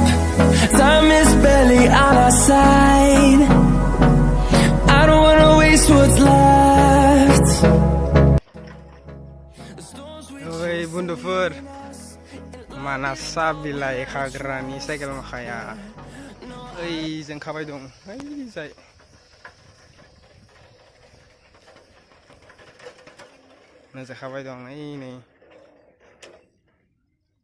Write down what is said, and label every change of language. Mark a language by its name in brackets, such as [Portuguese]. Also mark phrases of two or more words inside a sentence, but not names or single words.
[English] Time is barely on our side. I don't wanna waste what's left. [Bodo] Oi lwgwfwr Manas National khagrani cycle makaya. Oi जों खाबाय दं. Oi जाय. Nang खाबाय दं नै